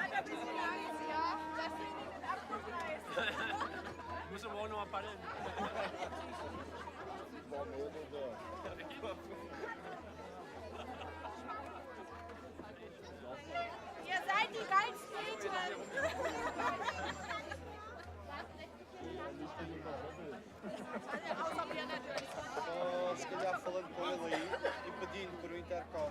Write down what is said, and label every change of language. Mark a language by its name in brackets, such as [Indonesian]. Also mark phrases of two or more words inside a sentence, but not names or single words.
[German] Ich muss aber auch noch mal paddeln. Ihr seid die geilsten Mädchen! [Portuguese] Se calhar falando com ele aí e pedindo por um intercom.